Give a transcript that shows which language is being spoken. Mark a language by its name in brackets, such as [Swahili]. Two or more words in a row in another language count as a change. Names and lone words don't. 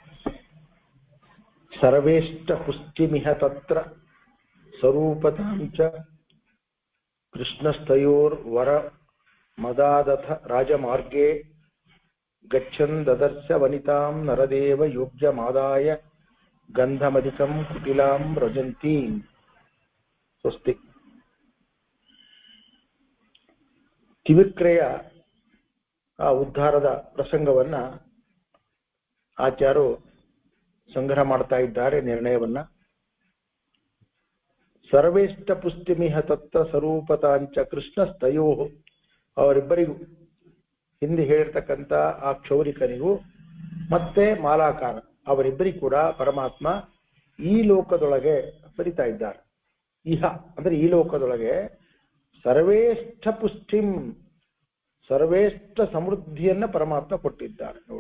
[Sanskrit] सर्वेष्टपुष्टिमिह तत्र स्वरूपतां च कृष्णस्तयोर्वरमदादथ राजमार्गे गच्छन् ददर्श वनितां नरदेव योग्यमादाय गन्धमधिकं कुटिलां व्रजन्तीं स्वस्ति [Kannada] ಕಿವಿಕ್ರಯ ಆ ಉದ್ಧಾರದ ಪ್ರಸಂಗವನ್ನ ಆಚಾರ್ಯರು ಸಂಗ್ರಹ ಮಾಡ್ತಾ ಇದ್ದಾರೆ ನಿರ್ಣಯವನ್ನ [Sanskrit] ಸರ್ವೇಷ್ಟ ಪುಷ್ಟಿಮಿಹ ತತ್ತ ಸ್ವರೂಪತಾಂಚ ಕೃಷ್ಣಸ್ತಯೋ [Kannada] ಅವರಿಬ್ಬರಿಗೂ ಹಿಂದೆ ಹೇಳಿರ್ತಕ್ಕಂಥ ಆ ಕ್ಷೌರಿಕನಿಗೂ ಮತ್ತೆ ಮಾಲಾಕಾರ ಅವರಿಬ್ಬರಿಗೂ ಕೂಡ ಪರಮಾತ್ಮ ಈ ಲೋಕದೊಳಗೆ ಬರಿತಾ ಇದ್ದಾರೆ ಇಹ ಅಂದ್ರೆ ಈ ಲೋಕದೊಳಗೆ [Sanskrit] ಸರ್ವೇಷ್ಠ ಪುಷ್ಟಿಂ [Kannada] ಸರ್ವೇಷ್ಠ ಸಮೃದ್ಧಿಯನ್ನ ಪರಮಾತ್ಮ ಕೊಟ್ಟಿದ್ದಾರೆ ನೋಡಿ.